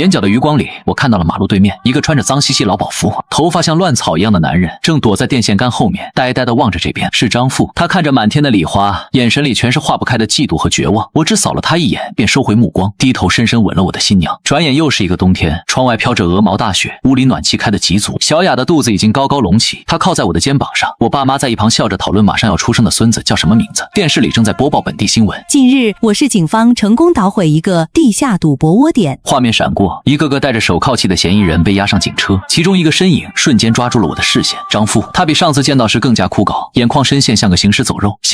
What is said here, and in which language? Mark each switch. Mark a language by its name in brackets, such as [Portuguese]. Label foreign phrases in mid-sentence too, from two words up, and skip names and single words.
[Chinese] 眼角的餘光裡，我看到了馬路對面一個穿着髒兮兮勞保服、頭髮像亂草一樣的男人，正躲在電線桿後面，呆呆地望着這邊。是張富，他看着滿天的禮花，眼神裡全是化不開的嫉妒和絕望。我只掃了他一眼，便收回目光，低頭深深吻了我的新娘。轉眼又是一個冬天，窗外飄着鵝毛大雪，屋裡暖氣開得極足。小雅的肚子已經高高隆起，她靠在我的肩膀上。我爸媽在一旁笑着討論馬上要出生的孫子叫什麼名字。電視裡正在播報本地新聞。近日，我市警方成功搗毀一個地下賭博窩點。畫面閃過，一個個戴着手銬器的嫌疑人被押上警車，其中一個身影瞬間抓住了我的視線。張富，他比上次見到時更加枯槁，眼眶深陷，像個行屍走肉。